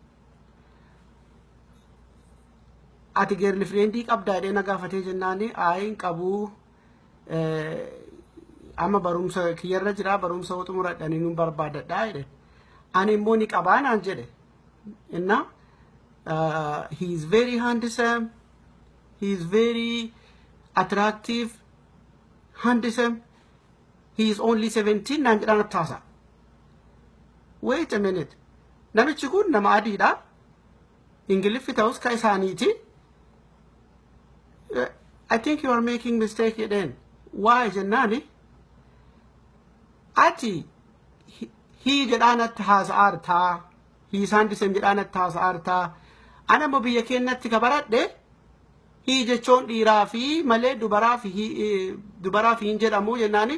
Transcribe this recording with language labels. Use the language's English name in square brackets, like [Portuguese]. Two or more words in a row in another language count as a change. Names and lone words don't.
[Oromo] Ati girl friendii qabdaa jedhee na gaafatee jennaani aayin qabuu amma barumsa kiyyarra jira, barumsa xumuradhanii nun barbaadadhaa jedhe. Ani immoo ni qabaa naan jedhe. [English] Inna he is very handsome, he is very attractive, handsome, he is only 17 [Oromo] naan jedhaa natti taasaa. [English] Wait a minute, [Oromo] namichi kun nama adiidha, Ingiliffi ta'us ka isaaniiti. [English] I think you are making mistake then. [Oromo] Why jennani? Ati he jedhanatti haasa'aartaa, he isaan disem jedhanatti haasa'aartaa. Ana mo biyya keenyatti ka baradhe he jechoon dhiiraa fi malee dubaraa fi hin jedhamu jennaani.